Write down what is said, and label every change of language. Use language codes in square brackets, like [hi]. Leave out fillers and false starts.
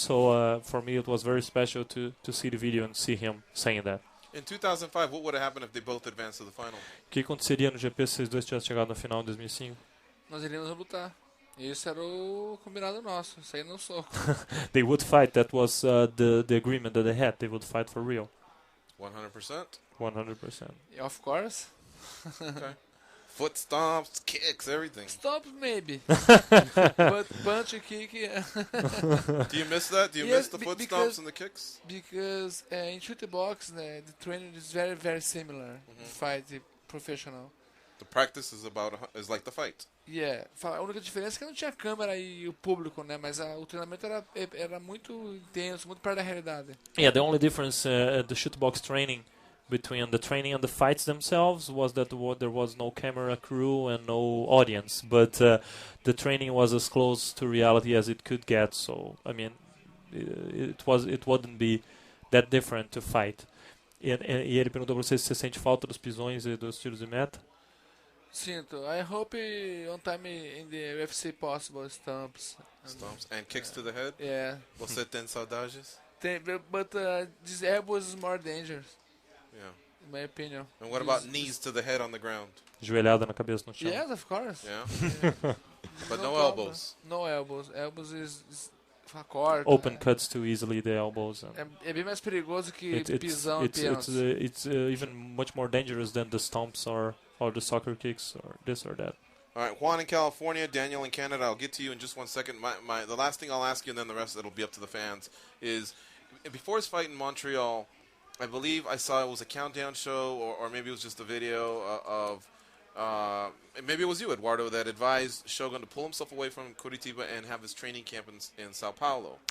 [en] So for me it was very special to see the video and see him saying that. In 2005, what would have happened if they both advanced to the final? [pt] O que aconteceria no GP se vocês dois tivessem chegado na final em 2005? Nós iríamos lutar. Isso era o combinado nosso, sair no soco. [en] They would fight. That was the agreement that they had. They would fight for real. 100%? 100%. Yeah, of course. Okay. Foot stomps, kicks, everything. Stomp maybe. But punch and kick, yeah. Do you miss that? Do you miss the foot stomps and the kicks? Because in shoot box, the training is very, very similar. Fight professional. The practice is like the fight. Yeah. [pt] A única diferença é que não tinha câmera e o público, né? Mas o treinamento era muito intenso, muito perto da realidade. [en] Yeah, the only difference the shoot box training between the training and the fights themselves was that there was no camera crew and no audience, but the training was as close to reality as it could get. So I mean, it wouldn't be that different to fight. [pt] E ele perguntou para você se você sente falta dos pisões e dos tiros de meta. Sinto. [en] I hope on time in the UFC possible stumps. Stumps and kicks to the head. Yeah. [pt] Você tem saudades? [en] But this elbows is more dangerous. Yeah. In my opinion. And what about knees to the head on the ground? [pt] Joelhada na cabeça no chão. [en] Yes, of course. Yeah. But no elbows. No elbows. Elbows is corta. Open cuts too easily the elbows. [pt] É bem mais perigoso que pisão e [en] it's even much more dangerous than the stomps or the soccer kicks or this or that. All right, Juan in California, Daniel in Canada. I'll get to you in just 1 second. The last thing I'll ask you, and then the rest it'll be up to the fans, is before his fight in Montreal, I believe I saw it was a countdown show, or maybe it was just a video of, maybe it was you, Eduardo, that advised Shogun to pull himself away from Curitiba and have his training camp in Sao Paulo.